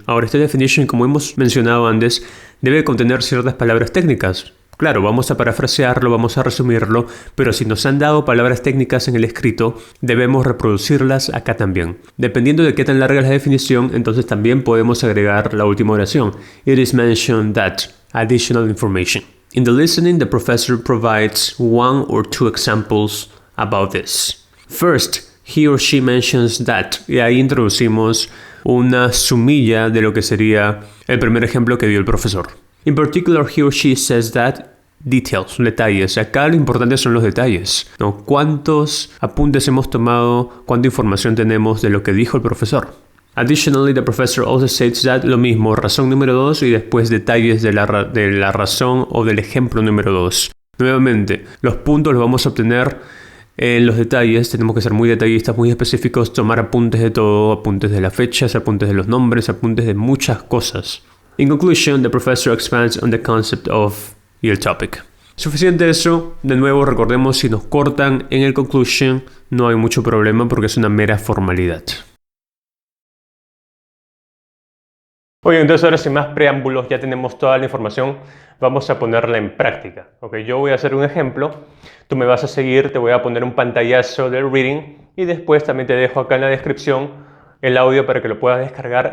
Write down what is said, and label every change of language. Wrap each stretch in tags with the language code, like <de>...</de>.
<es>Ahora, esta definition, como hemos mencionado antes, debe contener ciertas palabras técnicas. Claro, vamos a parafrasearlo, vamos a resumirlo, pero si nos han dado palabras técnicas en el escrito, debemos reproducirlas acá también. Dependiendo de qué tan larga es la definición, entonces también podemos agregar la última oración.</es> <en>It is mentioned that additional information. In the listening, the professor provides one or two examples about this. First, he or she mentions that.</en> <es>Y ahí introducimos una sumilla de lo que sería el primer ejemplo que dio el profesor.</es> <en>In particular, he or she says that details,</en> <es>detalles. Acá lo importante son los detalles, ¿no? ¿Cuántos apuntes hemos tomado? ¿Cuánta información tenemos de lo que dijo el profesor?</es> <en>Additionally, the professor also states that,</en> <es>lo mismo, razón número 2 y después detalles de la razón o del ejemplo número 2. Nuevamente, los puntos los vamos a obtener en los detalles. Tenemos que ser muy detallistas, muy específicos, tomar apuntes de todo, apuntes de las fechas, apuntes de los nombres, apuntes de muchas cosas.</es> <en>In conclusion, the professor expands on the concept of your topic.</en> <es>Suficiente eso. De nuevo, recordemos, si nos cortan en el conclusion, no hay mucho problema porque es una mera formalidad. Oye, entonces ahora sin más preámbulos, ya tenemos toda la información, vamos a ponerla en práctica. Okay, yo voy a hacer un ejemplo, tú me vas a seguir, te voy a poner un pantallazo del reading y después también te dejo acá en la descripción el audio para que lo puedas descargar.</es>